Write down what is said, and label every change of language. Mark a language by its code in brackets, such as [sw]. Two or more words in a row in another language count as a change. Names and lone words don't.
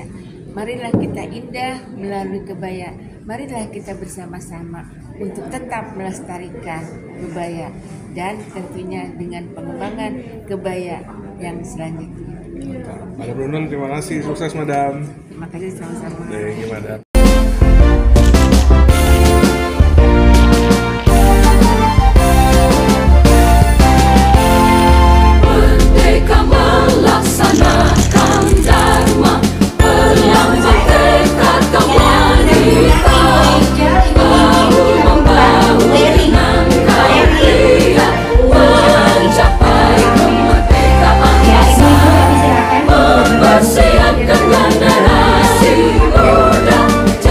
[id] Marilah kita indah melalui kebaya. Marilah kita bersama-sama untuk tetap melestarikan kebaya dan tentunya dengan pengembangan kebaya yang selanjutnya. Madam Brunun, terima kasih. Sukses, Madam. Terima kasih sama-sama. [en] Thank you, Madam. [id] Merdeka melaksanakan Dharma, melambang tekad kaum wanita, bahu membahu dengan karya, mencapai kemerdekaan bangsa, mempersiapkan generasi muda